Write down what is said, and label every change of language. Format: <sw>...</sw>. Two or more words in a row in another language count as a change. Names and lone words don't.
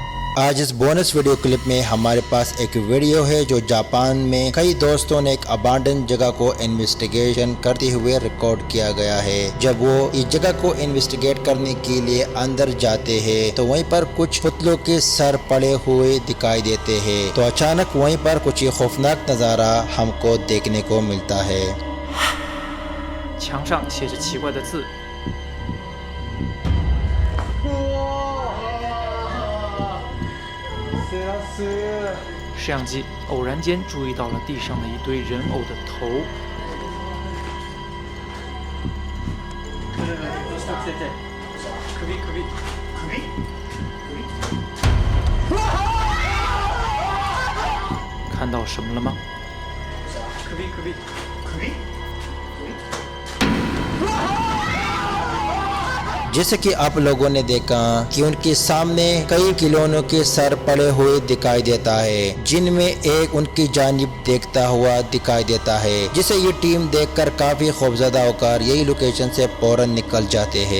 <hi>आज इस</hi> <en>bonus video clip</en> <hi>में हमारे पास एक वीडियो है जो जापान में कई दोस्तों ने एक अबांडन जगह को इन्वेस्टिगेशन करते हुए रिकॉर्ड किया गया है। जब वो इस जगह को इन्वेस्टिगेट करने के लिए अंदर जाते हैं तो वहीं पर कुछ पुतलों के सर पड़े हुए दिखाई देते हैं। तो अचानक वहीं पर कुछ खौफनाक नज़ारा हमको देखने को मिलता है।</hi> <zh>墙上写着奇怪的字。摄像机偶然间注意到了地上的一堆人偶的头。看到什么了吗？</zh> <hi>जैसे कि आप लोगों ने देखा कि उनके सामने कई खिलौनों के सर पड़े हुए दिखाई देता है, जिनमें एक उनकी जानिब देखता हुआ दिखाई देता है, जिसे ये टीम देखकर काफी खौफजदा होकर यही लोकेशन से फौरन निकल जाते हैं।</hi>